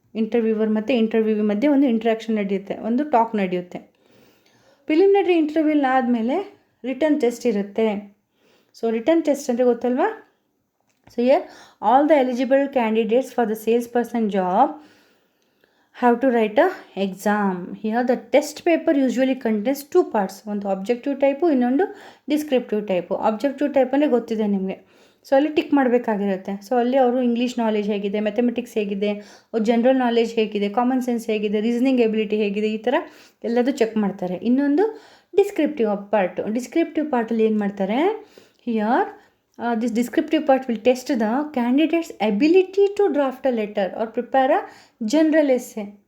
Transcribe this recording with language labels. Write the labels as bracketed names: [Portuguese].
[Kannada] Interviewer ಮತ್ತು interviewee ಮಧ್ಯೆ ಒಂದು ಇಂಟ್ರಾಕ್ಷನ್ ನಡೆಯುತ್ತೆ, ಒಂದು ಟಾಕ್ ನಡೆಯುತ್ತೆ. ಪ್ರಿಲಿಮಿನರಿ ಇಂಟರ್ವ್ಯೂ ಆದಮೇಲೆ ರಿಟರ್ನ್ ಟೆಸ್ಟ್ ಇರುತ್ತೆ. [English] so return test [Kannada] ಅಂದರೆ ಗೊತ್ತಲ್ವಾ? [English] So here all the eligible candidates for the sales person job have to write a exam. Here the test paper usually contains 2 parts, [Kannada] ಒಂದು objective type, ಇನ್ನೊಂದು descriptive type. Objective type ಅಂದರೆ ಗೊತ್ತಿದೆ ನಿಮಗೆ. So ಅಲ್ಲಿ tick ಮಾಡಬೇಕಾಗಿರುತ್ತೆ. So ಅಲ್ಲಿ ಅವರು English knowledge ಹೇಗಿದೆ, mathematics ಹೇಗಿದೆ, ಅವ್ರ ಜನರಲ್ ನಾಲೆಜ್ ಹೇಗಿದೆ, ಕಾಮನ್ ಸೆನ್ಸ್ ಹೇಗಿದೆ, ರೀಸನಿಂಗ್ ಎಬಿಲಿಟಿ ಹೇಗಿದೆ, ಈ ಥರ ಎಲ್ಲದೂ ಚೆಕ್ ಮಾಡ್ತಾರೆ. ಇನ್ನೊಂದು ಡಿಸ್ಕ್ರಿಪ್ಟಿವ್ ಪಾರ್ಟು. ಡಿಸ್ಕ್ರಿಪ್ಟಿವ್ ಪಾರ್ಟಲ್ಲಿ ಏನು ಮಾಡ್ತಾರೆ? [English] Here this descriptive part will test the candidate's ability to draft a letter or prepare a general essay.